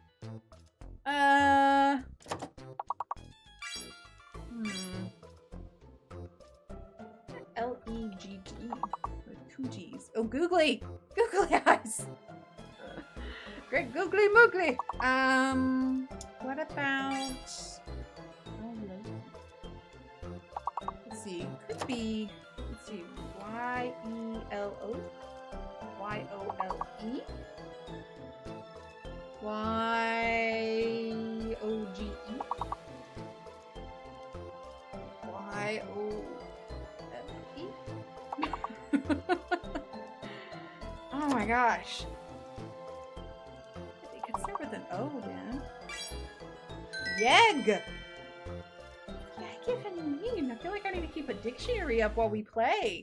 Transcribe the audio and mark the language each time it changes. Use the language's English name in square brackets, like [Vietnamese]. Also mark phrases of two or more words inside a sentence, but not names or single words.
[English] L-E-G-G. Two G's. Oh, googly! Googly eyes! Great googly moogly! What about... Let's see. Could be... Let's see. Y-E-L-O? Y-O-L-E? Y-O-G-E? Y-O-L-E? Oh my gosh. They could start with an O again. Yeg! Yeg even mean. I feel like I need to keep a dictionary up while we play.